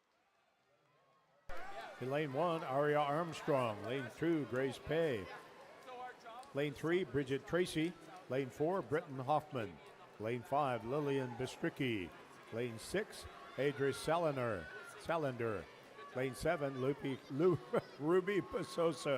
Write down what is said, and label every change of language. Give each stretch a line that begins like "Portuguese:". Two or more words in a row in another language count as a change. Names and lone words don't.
English: In lane 1, Aria Armstrong. Lane 2, Grace Pay. Lane 3, Bridget Tracy. Lane 4, Britton Hoffman. Lane 5, Lillian Bistricki. Lane 6, Adris Salander. Lane 7, Ruby Pasosa.